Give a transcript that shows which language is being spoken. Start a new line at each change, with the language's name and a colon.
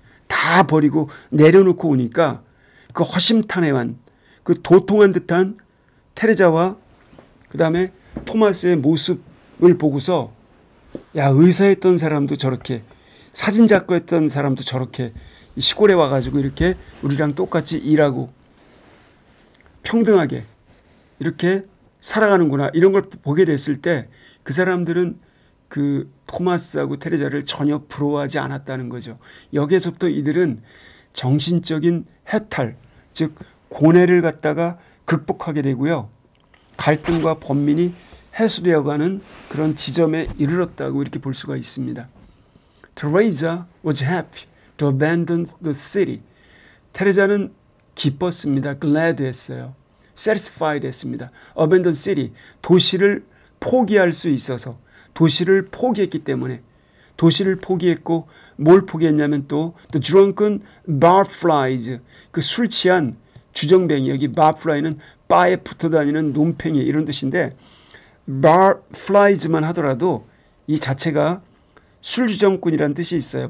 Korean: 다 버리고 내려놓고 오니까 그 허심탄회한 그 도통한 듯한 테레자와 그 다음에 토마스의 모습을 보고서 야, 의사였던 사람도 저렇게, 사진작가였던 사람도 저렇게 시골에 와가지고 이렇게 우리랑 똑같이 일하고 평등하게 이렇게 살아가는구나 이런 걸 보게 됐을 때 그 사람들은 그 토마스하고 테레자를 전혀 부러워하지 않았다는 거죠. 여기에서부터 이들은 정신적인 해탈, 즉 고뇌를 갖다가 극복하게 되고요. 갈등과 번민이 해소되어가는 그런 지점에 이르렀다고 이렇게 볼 수가 있습니다.
English: Teresa was happy to abandon the city.
Korean: 테레자는 기뻤습니다. glad 했어요. satisfied 했습니다.
English: abandon city.
Korean: 도시를 포기할 수 있어서 도시를 포기했기 때문에 도시를 포기했고 뭘 포기했냐면 또
English: the drunken barflies.
Korean: 그 술 취한 주정뱅이 여기 barfly는 바에 붙어 다니는 놈팽이 이런 뜻인데 barflies만 하더라도 이 자체가 술주정꾼이라는 뜻이 있어요.